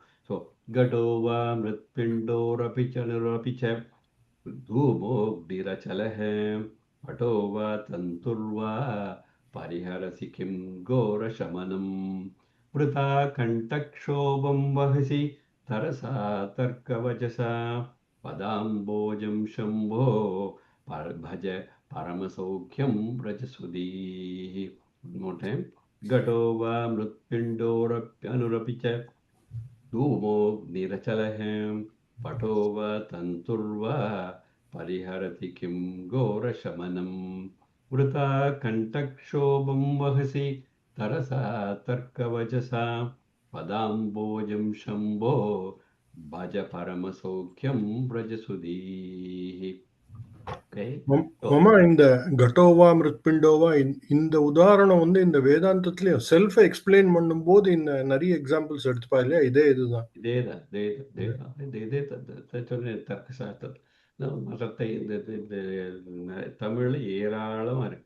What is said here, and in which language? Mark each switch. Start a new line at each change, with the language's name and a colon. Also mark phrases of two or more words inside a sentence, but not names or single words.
English: So,
Sanskrit: घटो वा मृत्पिण्डो वा पि च धूमोऽग्निरचलः पटो वा तन्तुर्वा परिहरसि किं घोरशमनम् वृथा कण्ठक्षोभं वहसि तरसा तर्कवचसा पदाम्भोजं शम्भो भज परमसौख्यं व्रज सुधीः.
English: One more time.
Sanskrit: घटो वा मृत्पिण्डोऽप्यणुरपि च धूमो निरचलः पटो वा तन्तुर्वा परिहरति किं घोरशमनम् वृथा कण्ठक्षोभं वहसि तरसा तर्कवचसा पदाम्भोजं शम्भो भज परमसौख्यं व्रज सुधीः.
English: Okay, so
Tamil: மாமா இந்த
Sanskrit: घटो वा मृत्पिण्डो वा
Tamil: இந்த உதாரணம் வந்து இந்த வேதாந்தத்திலயும்
English: self explain
Tamil: பண்ணும்போது இந்த நிறைய எக்ஸாம்பிள்ஸ் எடுத்துப்பா இல்லையா? இதுதான் சொன்னேன் தர்க்கசாஸ்திரம் மதத்தை இந்த தமிழ்ல ஏராளம் இருக்கு.